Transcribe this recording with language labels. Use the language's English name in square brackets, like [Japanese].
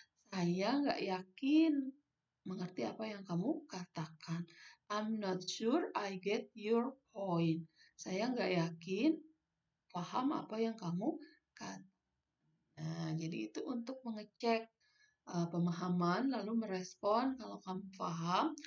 [Indonesian] Saya nggak yakin mengerti apa yang kamu katakan. [English] I'm not sure I get your point. [Indonesian] Saya nggak yakin paham apa yang kamu katakan. Nah, jadi itu untuk mengecek pemahaman, lalu merespon kalau kamu paham.